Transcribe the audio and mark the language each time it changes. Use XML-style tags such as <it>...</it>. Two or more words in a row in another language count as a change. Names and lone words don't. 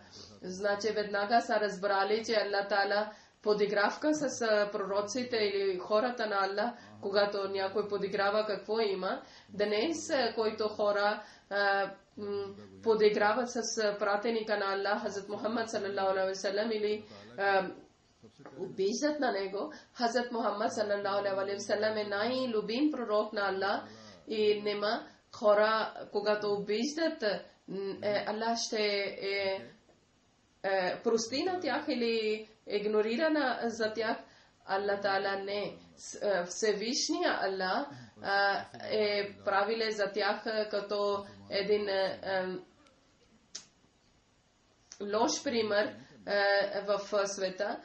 <bg>Значи веднага са разбрали, че Аллах Таала подигравка с пророците или хората на Аллах, когато някой подиграва какво има. Днес, който хора подиграват с пратеника на Аллах, Хазрат Мухаммад</bg> <ar>صلى الله عليه وسلم,</ar> <bg>или обиждат на него. Хазрат Мухаммад</bg> <ar>صلى الله عليه وسلم</ar> <bg>е най-любим пророк на Аллах и нема хора, когато обиждат, Аллах ще прости на тях или игнорира за тях. Аллах Таала не. Всевишния Аллах е правиле за тях като един лош пример в света.</bg>